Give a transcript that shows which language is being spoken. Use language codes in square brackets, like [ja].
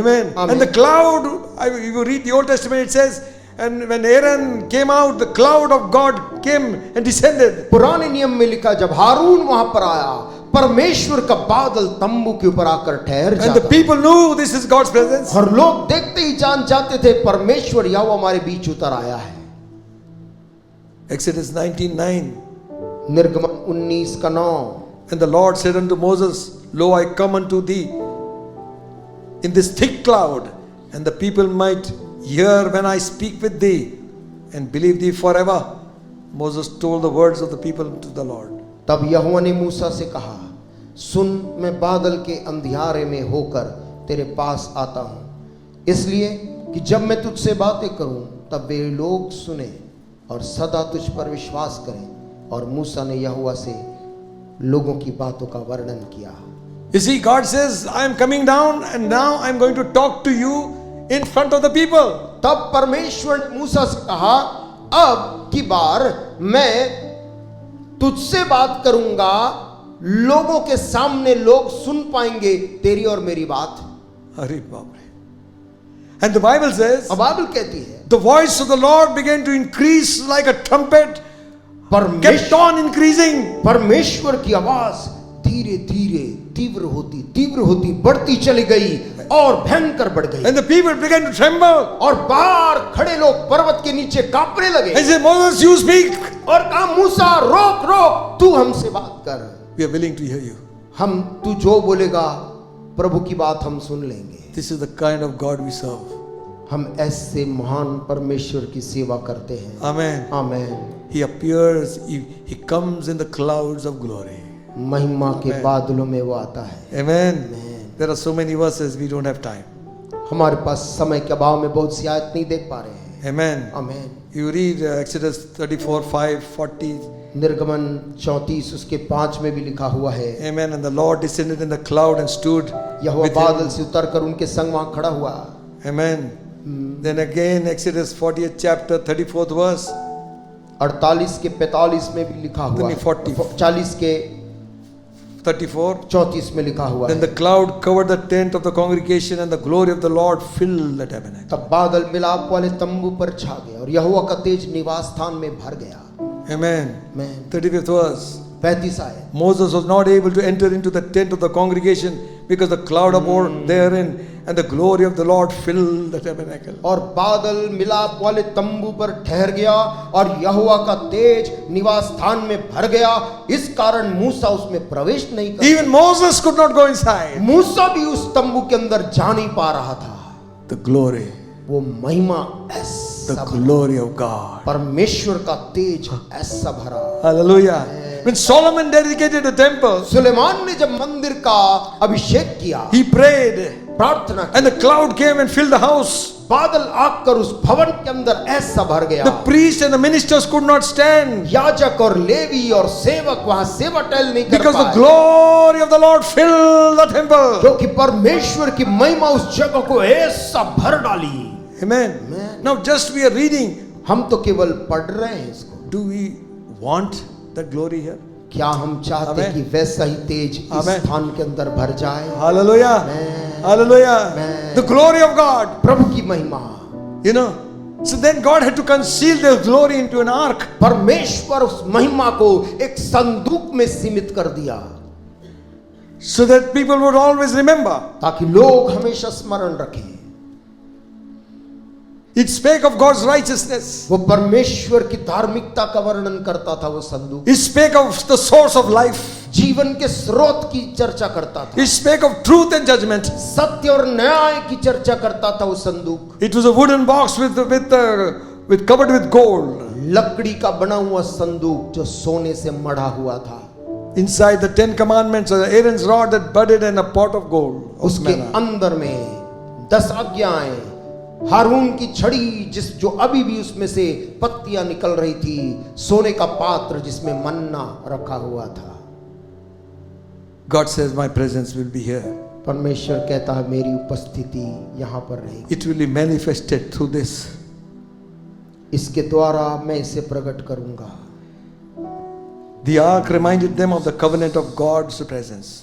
[en] Amen. Amen. And the cloud, you read the Old Testament, it says, and when Aaron came out, the cloud of God came and descended. [hi] पुराने नियम में लिखा जब हारून वहां पर आया, परमेश्वर का बादल तंबू के ऊपर आकर ठहर [en] And the [hi] जाता। [en] people knew this is God's presence. [hi] और लोग देखते ही जान जाते थे परमेश्वर यहोवा हमारे बीच उतर आया है। [en] Exodus 19:9. [hi] निर्गमन 19 का 9। [en] And the Lord said unto Moses, Lo, I come unto thee in this thick cloud, and the people might hear when I speak with thee, and believe thee forever. Moses told the words of the people to the Lord. [hi] तब यहोवा ने मूसा से कहा, सुन, मैं बादल के अंधियारे में होकर तेरे पास आता हूँ, इसलिए कि जब मैं तुझसे बातें करूँ तब वे लोग सुने और सदा तुझ पर विश्वास करें। और मूसा ने यहोवा से लोगों की बातों का वर्णन किया। [en] You see, God says, I am coming down, and now I am going to talk to you in front of the people. [hi] तब परमेश्वर ने मूसा से कहा, अब की बार मैं तुझसे बात करूंगा, लोगों के सामने लोग सुन पाएंगे तेरी और मेरी बात। अरे बाप रे. [en] And the Bible says, [hi] अब बाइबल कहती है [en] the voice of the Lord began to increase like a trumpet, kept on increasing. [hi] परमेश्वर की आवाज धीरे धीरे तीव्र होती बढ़ती चली गई और भयंकर बढ़ गई। [en] And the people began to tremble. [hi] और बाहर खड़े लोग पर्वत के नीचे कांपने लगे। [en] And said, Moses, you speak. [hi] और कहा, मूसा रोक, तू हमसे बात कर। [en] We are willing to hear you. [hi] हम तू जो बोलेगा प्रभु की बात हम सुन लेंगे। [en] This is the kind of God we serve. [hi] हम ऐसे महान परमेश्वर की सेवा करते हैं। [en] Amen. [hi] Amen. [en] He appears, he comes in the clouds of glory. [hi] महिमा के [en] Amen. [hi] बादलों में वो आता है। [en] Amen. Amen. There are so many verses, we don't have time. [hi] हमारे पास समय के अभाव में बहुत सी आयत नहीं देख पा रहे हैं। [en] Amen. [hi] Amen. [en] You read Exodus 34:5, 40. [hi] निर्गमन 34 उसके 5 में भी लिखा हुआ है। [en] Amen. And the Lord descended in the cloud and stood [hi] Jehovah [en] with [hi] बादल [en] him. [hi] से उतर कर उनके संग वहां खड़ा हुआ। [en] Amen. Then again Exodus 40th chapter 34th verse. [hi] 48 के 45 में भी लिखा हुआ है। 40 के [en] 34. [hi] 34 में लिखा हुआ [en] Then [hi] है। [en] the cloud covered the tent of the congregation, and the glory of the Lord filled the tabernacle. [hi] तब बादल मिलाप वाले तंबू पर छा गया और यहोवा का तेज निवास स्थान में भर गया। [en] Amen. [hi] आमेन। [en] 35th verse. [hi] 35 आयत। [en] Moses was not able to enter into the tent of the congregation because the cloud abode therein, and the glory of the Lord filled the tabernacle. [hi] और बादल मिलाप वाले तंबू पर ठहर गया और यहोवा का तेज निवास स्थान में भर गया, इस कारण मूसा उसमें प्रवेश नहीं कर। [en] Even Moses could not go inside. [hi] मूसा भी उस तंबू के अंदर जा नहीं पा रहा था। [en] The glory, [hi] वो महिमा [en] the [hi] ऐसा [en] glory of God. [hi] परमेश्वर का तेज ऐसा भरा। [en] Hallelujah. When Solomon dedicated the temple, [hi] Suleman ने जब मंदिर का अभिषेक किया, [en] he prayed, [hi] प्रार्थना की, [en] and the cloud came and filled the house. [hi] बादल आकर उस भवन के अंदर ऐसा भर गया, [en] The priests and the ministers could not stand [hi] याजक और लेवी और सेवक वहां सेवा टहल नहीं कर [en] because the [hi] पाए, [en] glory of the Lord filled the temple. [hi] क्योंकि परमेश्वर की महिमा उस जगह को ऐसा भर डाली। [en] Amen. Amen. Now just we are reading. [hi] हम तो केवल पढ़ रहे हैं इसको, [en] Do we want that glory here? [hi] क्या हम चाहते [en] Amen. [hi] कि वैसा ही तेज इस [en] Amen. [hi] स्थान के अंदर भर जाए? [en] Hallelujah. Amen. Hallelujah. Amen. The glory of God. [hi] प्रभु की महिमा। [en] You know. So then God had to conceal the glory into an ark. [hi] परमेश्वर उस महिमा को एक संदूक में सीमित कर दिया, [en] So that people would always remember. [hi] ताकि लोग हमेशा स्मरण रखें। [en] It spake of God's righteousness. [hi] वो परमेश्वर की धार्मिकता का वर्णन करता था वो संदूक, [en] It spake of the source of life. [hi] जीवन के स्रोत की चर्चा करता था, [en] It spake of truth and judgment. [hi] सत्य और न्याय की चर्चा करता था वो संदूक। [en] It was a wooden box with covered with gold. [hi] लकड़ी का बना हुआ संदूक जो सोने से मढ़ा हुआ था, [en] Inside the 10 commandments, Aaron's rod that budded and a pot of gold. of [hi] उसके [en] manna. [hi] अंदर में 10 आज्ञाएं, हारून की छड़ी जो अभी भी उसमें से पत्तियां निकल रही थी, सोने का पात्र जिसमें मन्ना रखा हुआ था। [en] God says, my presence will be here. [hi] परमेश्वर कहता है मेरी उपस्थिति यहाँ पर रहेगी, [en] It will be manifested through this. [hi] इसके द्वारा मैं इसे प्रकट करूंगा। [en] The ark reminded them of the covenant of God's presence.